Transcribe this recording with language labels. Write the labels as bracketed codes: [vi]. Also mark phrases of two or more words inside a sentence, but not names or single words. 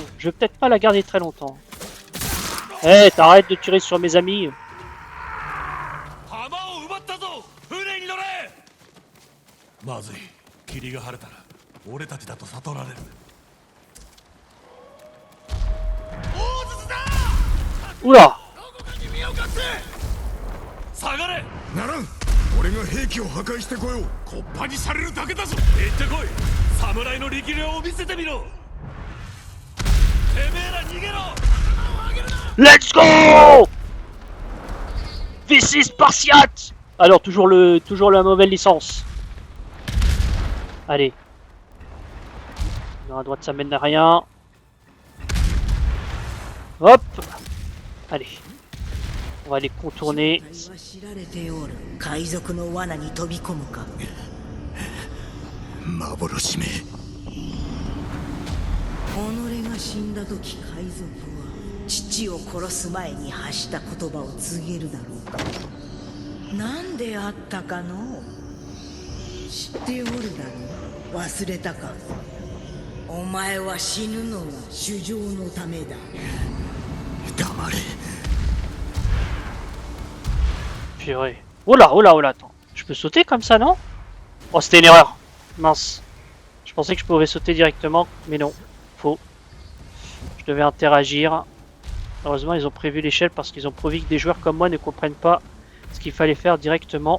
[fr] Je vais peut-être pas la garder très longtemps. Eh, hey, t'arrêtes de tirer sur mes amis. Oula! [ja] ならん。俺が兵器を破壊してこよう。コッパにされるだけだぞ。行ってこい。侍の力量を見せてみろ。てめえら逃げろ。 [en] Let's go! This is Spartiate! [fr] Alors, toujours la mauvaise licence. Allez. Non, à droite, ça mène à rien. Hop! Allez. On va les contourner. [ja] 海賊の罠に飛び込むか。幻め。己が死んだ時海賊は父を殺す前に発した言葉を告げるだろうか。何であったかの知っておるだろう。忘れたか。お前は死ぬのが主情のためだ。黙れ。 [fr] Purée. Oh là, oh là, oh là, attends. Je peux sauter comme ça, non? Oh, c'était une erreur. Mince. Je pensais que je pouvais sauter directement, mais non. Faux. Je devais interagir. Heureusement, ils ont prévu l'échelle parce qu'ils ont prévu que des joueurs comme moi ne comprennent pas ce qu'il fallait faire directement.